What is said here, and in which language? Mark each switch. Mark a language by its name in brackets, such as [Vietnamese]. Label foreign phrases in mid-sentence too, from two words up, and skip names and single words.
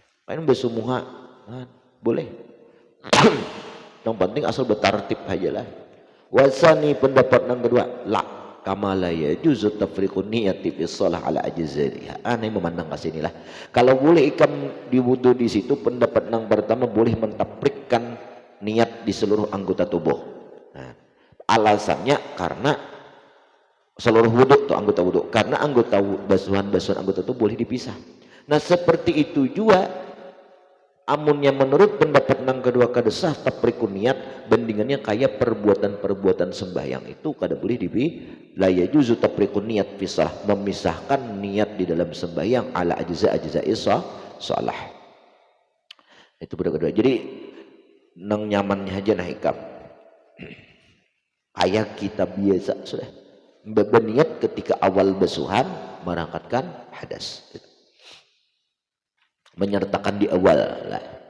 [Banjar] Kan besumuha boleh. [Indonesian] Yang penting asal bertartib aja lah. Wasani pendapat yang kedua, [Arabic] لا كما يجوز تفريق النية في الصلاة على أجزائها. [Banjar] Aneh memandang ke sini lah. Kalau boleh ikam diwudu di situ, pendapat yang pertama boleh mentaprikkan niat di seluruh anggota tubuh. Nah, alasannya karena seluruh wudu itu anggota wudu, karena anggota basuhan-basuhan anggota itu boleh dipisah. Nah seperti itu juga amunnya menurut pendapat yang kedua kadesah [Arabic] تفريق النية, [Banjar] bandingannya kayak perbuatan-perbuatan sembahyang itu kada boleh [Arabic] لا يجوز تفريق النية في الصلاة, [Banjar] memisahkan niat di dalam sembahyang [Arabic] على أجزاء الصلاة. [Banjar] Itu berdua. Jadi nang nyamannya aja nah hikam kayak kita biasa sudah berniat ketika awal basuhan merangkatkan hadas, menyertakan di awal lah.